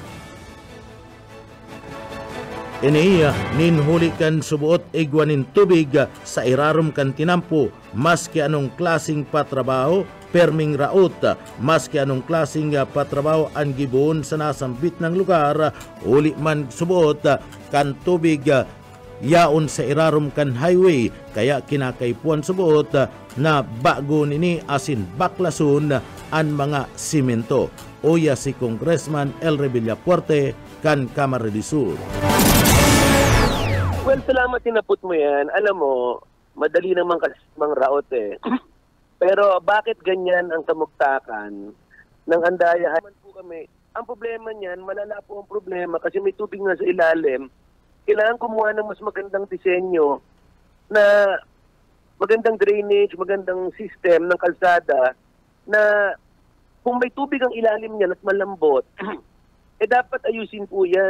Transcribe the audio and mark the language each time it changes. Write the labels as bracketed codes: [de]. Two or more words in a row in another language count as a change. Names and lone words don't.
[bik] Ini ninhuli kan subuot igwanin tubig sa irarom kan tinampo maski anong klasing patrabaho perming raot maski anong klasing patrabaho ang gibuon sa nasambit ng lugar uli man subuot kan tubig yaon sa irarom kan highway kaya kinakaipuan subuot na bago nini asin baklason ang mga simento. Uya si Congressman Elre Villapuerte kan Camarines Sur. [tl] Well, salamat tinapot mo yan. Alam mo, madali naman kasi mang raot eh. Pero bakit ganyan ang kamugtakan ng Andaya? Po kami. Ang problema niyan, malala po ang problema kasi may tubig na sa ilalim. Kailangan kumuha ng mas magandang disenyo na magandang drainage, magandang system ng kalsada na kung may tubig ang ilalim niyan at malambot, eh dapat ayusin po yan.